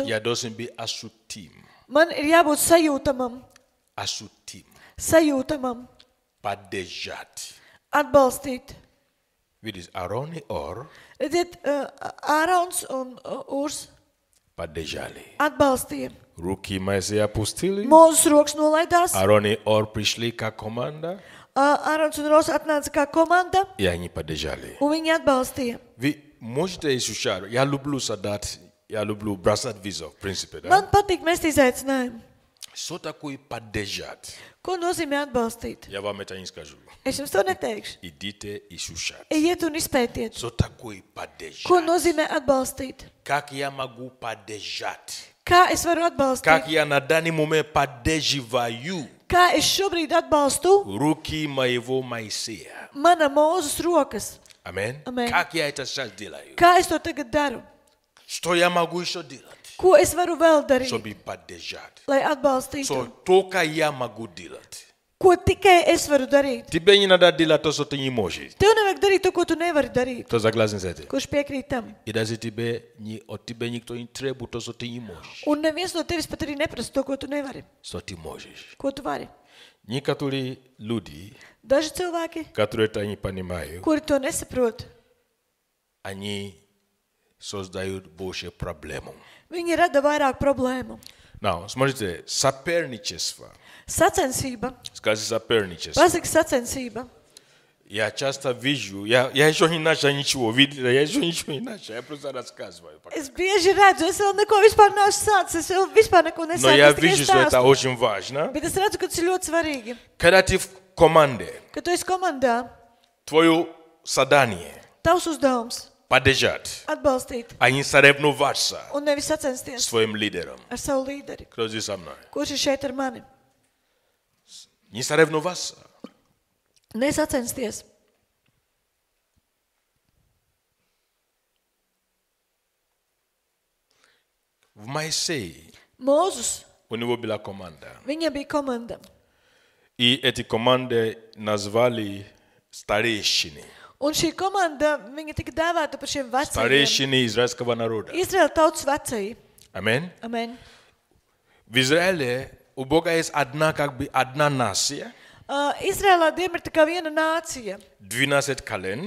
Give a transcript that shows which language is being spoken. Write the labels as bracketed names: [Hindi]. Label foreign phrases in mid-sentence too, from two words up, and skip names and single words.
[Russian] Я должен быть ощутим. [Latvian] Man ir jābūt sajūtamam, [Russian] Ощутим. [Latvian] sajūtamam, [Russian] Поддержать. [Latvian] atbalstīt. [Russian] Видишь, Арон и Ор [Latvian] Redziet, Ārons un Urs [Russian] поддержали. [Latvian] atbalstīja. [Russian] Руки Моисея опустили. [Latvian] Mūzes rokas nolaidās. [Russian] Арон и Ор пришли как команда, [Latvian] Ārons un Ros atnāca kā komanda, [Russian] и они поддержали. [Latvian] un viņi atbalstīja. [Russian] Вы можете ощущать, я люблю солдат, я люблю бросать вызов, в принципе, да? [Latvian] Man patīk mest izaicinājumu. [Russian] Что такое поддержать? [Latvian] Ko nozīmē atbalstīt? [Russian] Я вам это не скажу. [Latvian] Es jums to neteikšu. [Russian] Идите и слушайте. [Latvian] Ejiet un izpētiet. [Russian] Что такое поддержать? [Latvian] Ko nozīmē atbalstīt? [Russian] Как я могу поддержать? [Latvian] Kā es varu atbalstīt? [Russian] Как я на данный момент поддерживаю [Latvian] Kā es šobrīd atbalstu [Russian] руки моего Моисея? [Latvian] mana mūzes rokas? [Russian] Аминь. [Latvian] Amen. [Russian] Как я это сейчас делаю? [Latvian] Kā es to tagad daru? [Russian] Что я могу еще делать, [Latvian] Ko es varu vēl darīt, [Russian] чтобы поддержать? [Latvian] lai atbalstītu? [Russian] Что только я могу делать. [Latvian] Ko tikai es varu darīt? [Russian] Тебе не надо делать то, что ты не можешь. [Latvian] Tev nevajag darīt to, ko tu nevari darīt. [Russian] Кто согласен с этим? [Latvian] Kurš piekrīt tam? [Russian] И даже от тебя никто не требует то, что ты не можешь. [Latvian] Un neviens no tevis pat arī neprasa to, ko tu nevari. [Russian] Что ты можешь. [Latvian] Ko tu vari? [Russian] Некоторые люди, [Latvian] Daži cilvēki, [Russian] которые это не понимают, [Latvian] kuri to nesaprot, [Russian] они создают больше проблем. [Latvian] viņi rada vairāk problēmu. [Russian] Now, смотрите, соперничество. [Latvian] Sacensība. [Russian] Скажи соперничество. [Latvian] Pasaka sacensība. [Russian] Я часто вижу, я еще не начал ничего, я еще ничего не начал, я просто рассказываю. [Latvian] Es bieži redzu, es vēl neko vispār neesmu sācis, es vēl vispār neko [Russian] Но [Latvian] nesāku, [Russian] я [Latvian] es tikai [Russian] вижу, что это [Latvian] stāstu. [Russian] очень важно. [Latvian] Bet es redzu, ka tas ir ļoti svarīgi. [Russian] Когда ты в команде, [Latvian] Kad tu esi komandā, [Russian] твое задание [Latvian] tavs uzdevums [Russian] поддержать, [Latvian] atbalstīt [Russian] а не соревноваться [Latvian] un nevis sacensties [Russian] своим лидером. [Latvian] ar savu līderi. [Russian] Кто здесь со мной? [Latvian] Kurš ir šeit ar mani? [Russian] Не соревноваться. [Latvian] Nesacensties. [Russian] В Моисее [Latvian] Mūzus, [Russian] у него была команда. [Latvian] viņam bija komanda. [Russian] И эти команды назвали старейшины. [Latvian] Un šī komanda, viņa tika dēvēta par šiem vecajiem. [Russian] Старейшины израильского народа. [Latvian] Izraēla tautas vecāji. [Russian] Аминь. [Latvian] Amen. [Russian] В Израиле у Бога есть одна, одна нация, [Latvian] Izrēlā Dievam ir tā kā viena nācija. [Russian] 12 колен,